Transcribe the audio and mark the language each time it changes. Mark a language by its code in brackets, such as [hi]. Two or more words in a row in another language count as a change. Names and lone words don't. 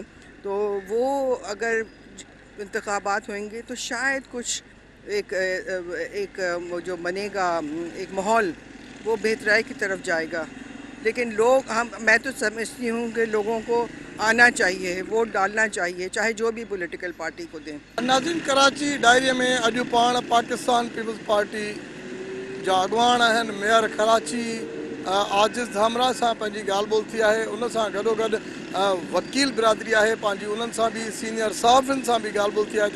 [ur] تو وہ اگر انتخابات ہوئیں گے تو شاید کچھ ایک جو بنے گا ایک ماحول وہ بہترائی کی طرف جائے گا. لیکن میں تو سمجھتی ہوں کہ لوگوں کو آنا چاہیے, ووٹ ڈالنا چاہیے, چاہے جو بھی [en] political party [ur] کو دیں. [sd] नाज़रीन, कराची डायरीअ में अॼु पाण पाकिस्तान पीपल्स पार्टी जा अॻुवान आहिनि. मेयर कराची आजिज़ धामरा सां पंहिंजी ॻाल्हि ॿोल थी आहे. उन सां गॾोगॾु वकील बिरादरी आहे पंहिंजी, उन्हनि सां बि सीनियर सहाफ़ियुनि सां बि ॻाल्हि ॿोल थी आहे.